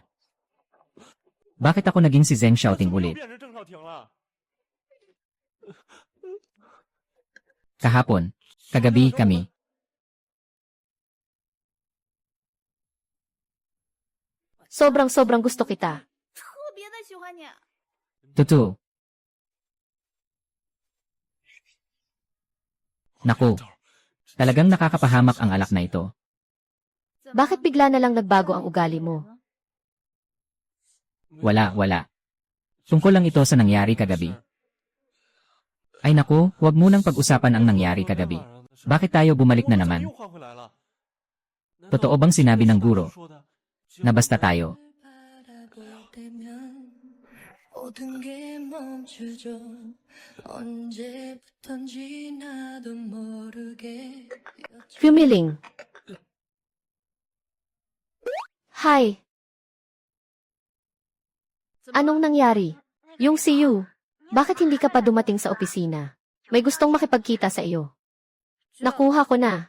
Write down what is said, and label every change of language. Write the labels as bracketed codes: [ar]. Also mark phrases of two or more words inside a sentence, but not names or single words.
[tl] Bakit ako naging si Zheng Xiaoting ulit? Kahapon, kagabi kami. Sobrang gusto kita. [zh] 特别的喜欢你。 [tl] Totoo. Naku, talagang nakakapahamak ang alak na ito. Bakit bigla na lang nagbago ang ugali mo? Wala. Tungkol lang ito sa nangyari kagabi. Ay naku, huwag munang pag-usapan ang nangyari kagabi. Bakit tayo bumalik na naman? Totoo bang sinabi ng guro na basta tayo? [ko] 바라볼 때면 모든 게 멈추죠. 언제부턴지 나도 모르게 [tl] Fumiling. Hi. Anong nangyari? Yung si Yu. Bakit hindi ka pa dumating sa opisina? May gustong makipagkita sa iyo. Nakuha ko na.